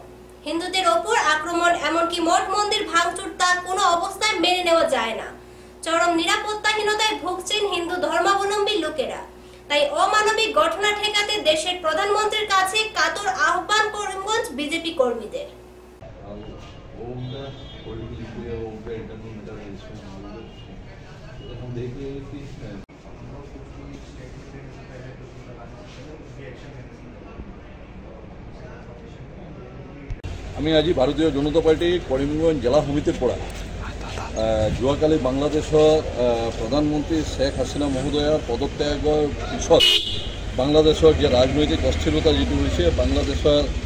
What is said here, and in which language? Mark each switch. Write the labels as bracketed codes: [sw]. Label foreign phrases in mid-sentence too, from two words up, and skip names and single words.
[bn] হিন্দুদের ওপর আক্রমণ এমনকি মঠ মন্দির ভাঙচুর তা কোনো অবস্থায় মেনে নেওয়া যায় না। চরম নিরাপত্তাহীনতায় ভুগছেন হিন্দু ধর্মাবলম্বী লোকেরা। তাই অমানবিক ঘটনা ঠেকাতে দেশের প্রধানমন্ত্রীর কাছে কাতর আহ্বান করিমগঞ্জ বিজেপি কর্মীদের। [as] আমি আজি ভাৰতীয় জনতা পাৰ্টীৰ কৰিমগঞ্জ জিলা সমিতিৰ পৰা যোৱাকালি বাংলাদেশৰ প্ৰধানমন্ত্ৰী শ্বেখ হাছিনা মহোদয়াৰ পদত্যাগৰ পিছত বাংলাদেশৰ যে ৰাজনৈতিক অস্থিৰতা যিটো হৈছে, বাংলাদেশৰ